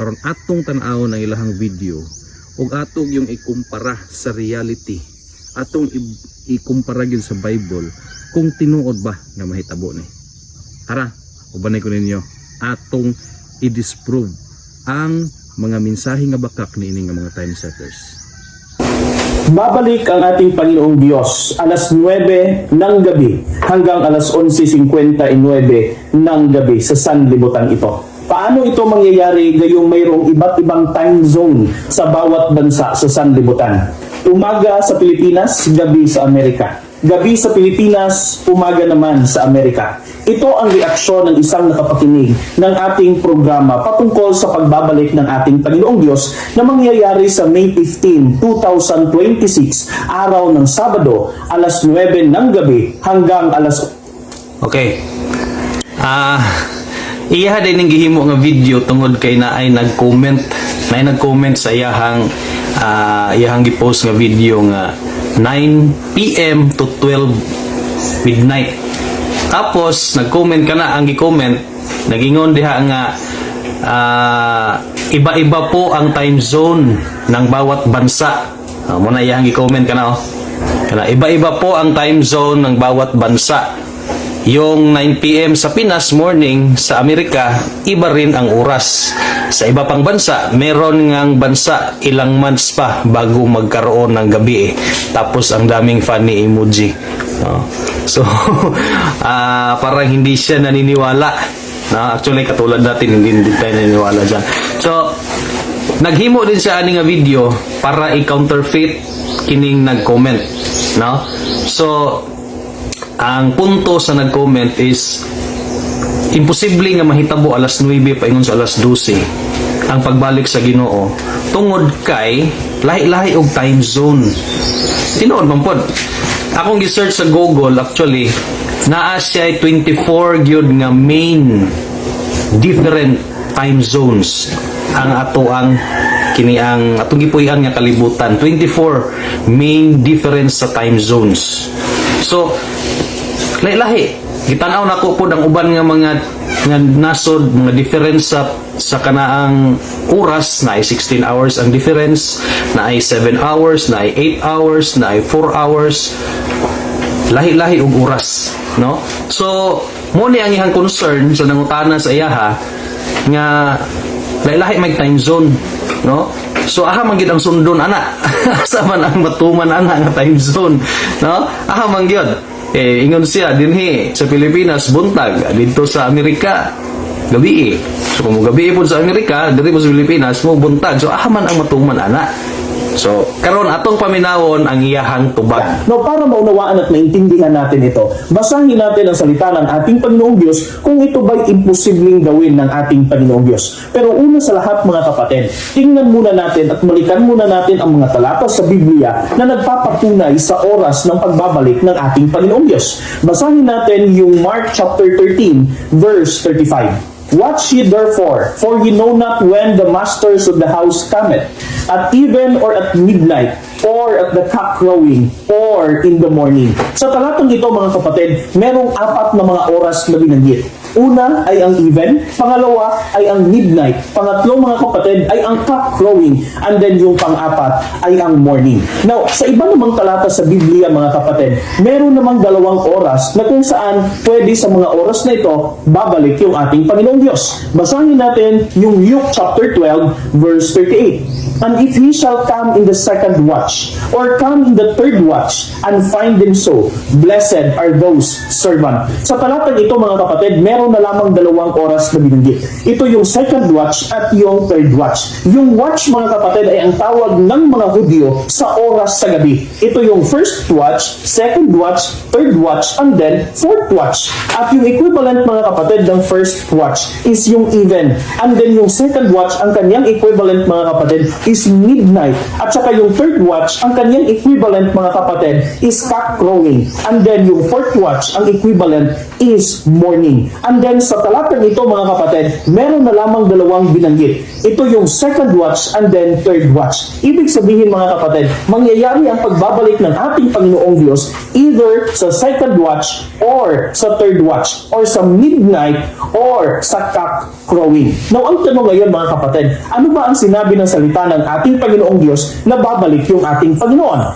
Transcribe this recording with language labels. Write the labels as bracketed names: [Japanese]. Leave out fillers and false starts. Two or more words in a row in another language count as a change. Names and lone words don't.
[Cebuano] Karon atong tan-awon ang ilahang video ug atong yung ikumpara sa reality. Atong ikumpara gyud sa Bible kung tinuod ba nga mahitabo ni. Tara, ubanay ko ninyo atong i-disprove ang mga mensahe nga bakak ni ining mga time setters. [Filipino] Babalik ang ating Panginoong Diyos alas 9 ng gabi hanggang alas 11:59 ng gabi sa sanlibutan ito. Paano ito mangyayari gayong mayroong iba't ibang time zone sa bawat bansa sa sanlibutan? Umaga sa Pilipinas, gabi sa Amerika. Gabi sa Pilipinas, umaga naman sa Amerika. Ito ang reaksyon ng isang nakapakinig ng ating programa patungkol sa pagbabalik ng ating Panginoong Diyos na mangyayari sa May 15, 2026, araw ng Sabado, alas 9 ng gabi hanggang alas... [Cebuano] Okay. Iya din ning gihimo nga video tungod kay naay nag-comment sa iyahang gi-post nga video nga [English] 9 PM to 12 midnight. [Cebuano] Tapos nag-comment kana ang gi-comment, nagingon diha nga [Filipino] iba-iba po ang time zone ng bawat bansa. [Cebuano] Muna iyang gi-comment kana Kana [Filipino] iba-iba po ang time zone ng bawat bansa. Yung 9 PM sa Pinas morning, sa Amerika iba rin ang oras. Sa iba pang bansa, meron ngang bansa ilang months pa bago magkaroon ng gabi Tapos ang daming [English] funny emoji. [Filipino] So parang hindi siya naniniwala. Actually katulad natin hindi tayo naniniwala dyan. [Cebuano] So naghimo din siya ani nga video para i-counterfeit kining nag-comment. So ang punto sa nag-comment is imposible nga mahitabo alas 9 paingon sa alas 12 ang pagbalik sa Ginoo tungod kay lahi-lahi og [English] time zone. [Cebuano] Tinuod man pod. Akong gi-search sa Google, actually naa siya 24 gyud nga [English] main different time zones [Cebuano] ang kini ang atong gipuy-an nga kalibutan. 24 [English] main difference [Cebuano] sa [English] time zones. [Cebuano] So lahi-lahi gitan-aw nako pod ang uban nga mga nasod, mga difference sa kanaang oras. Na ay 16 hours ang difference, na ay 7 hours, na ay 8 hours, na ay 4 hours. Lahi-lahi og oras, no? So mo ni ang iyang concern sa nangutana sa iyaha nga lahi-lahi may [English] time zone, [Cebuano] no? So aha man gyud ang sundon ana. Asa man ang matuman ana nga [English] time zone, [Cebuano] no? Aha man gyud. Ingon siya dinhi sa Pilipinas buntag, [Filipino] dito sa Amerika gabi. So kung gabi po sa Amerika, dito po sa Pilipinas [Cebuano] mo buntag. So aha man ang matuman ana. So karon atong paminawon ang iyahang tubag. [Filipino] No, para maunawaan at maintindihan natin ito, basahin natin ang salita ng ating Panginoong Diyos kung ito ba'y imposibleng gawin ng ating Panginoong Diyos. Pero una sa lahat mga kapatid, tingnan muna natin at balikan muna natin ang mga talata sa Biblia na nagpapatunay sa oras ng pagbabalik ng ating Panginoong Diyos. Basahin natin yung Mark chapter 13 verse 35. [English] Watch ye therefore, for ye know not when the masters of the house cometh, at even or at midnight, or at the cock crowing, or in the morning. [Filipino] Sa talatang ito mga kapatid, merong 4 na mga oras na binanggit. Una ay ang even, pangalawa ay ang midnight, pangatlo mga kapatid ay ang [English] cock crowing, and then [Filipino] yung pang-apat ay ang morning. Now, sa iba namang talata sa Biblia mga kapatid, meron namang 2 oras na kung saan pwede sa mga oras na ito babalik yung ating Panginoong Diyos. Basahin natin yung Luke chapter 12 verse 38. And if he shall come in the second watch, or come in the third watch, and find them so, blessed are those servant. Sa talatang ito mga kapatid, meron na lamang 2 oras na binanggit. Ito yung [English] second watch [Filipino] at yung [English] third watch. [Filipino] Yung watch mga kapatid ay ang tawag ng mga Hudyo sa oras sa gabi. Ito yung [English] first watch, second watch, third watch, and then fourth watch. [Filipino] At yung equivalent mga kapatid ng [English] first watch [Filipino] is yung even. [English] And then yung second watch, [Filipino] ang kanyang equivalent mga kapatid is midnight. At saka yung [English] third watch, [Filipino] ang kanyang equivalent mga kapatid is [English] cock crowing. And then yung fourth watch, [Filipino] ang equivalent is morning. [English] And then [Filipino] sa talatang ito mga kapatid, meron na lamang 2 binanggit. Ito yung [English] second watch and then third watch. [Filipino] Ibig sabihin mga kapatid, mangyayari ang pagbabalik ng ating Panginoong Diyos either sa [English] second watch [Filipino] or sa [English] third watch [Filipino] or sa midnight or sa [English] cock crowing. [Filipino] Now, ang tanong ngayon mga kapatid, ano ba ang sinabi ng salita ng ating Panginoong Diyos na babalik yung ating Panginoon?